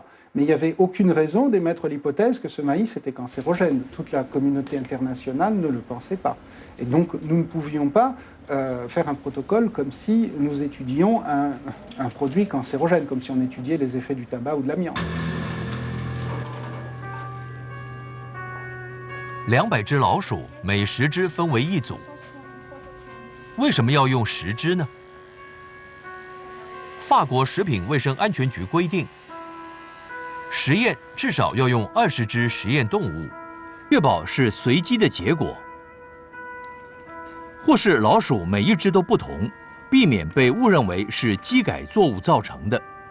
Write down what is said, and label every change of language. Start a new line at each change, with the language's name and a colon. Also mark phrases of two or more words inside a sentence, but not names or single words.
French: Mais il n'y avait aucune raison d'émettre l'hypothèse que ce maïs était cancérogène. Toute la communauté internationale ne le pensait pas. Et donc nous ne pouvions pas faire un protocole comme si nous étudions un produit cancérogène, comme si on étudiait les effets du tabac ou de l'amiante.
Chinese: 200 只老鼠，每10只分为一组。为什么要用10只呢？法国食品卫生安全局规定，实验至少要用20只实验动物，确保是随机的结果，或是老鼠每一只都不同，避免被误认为是基改作物造成的。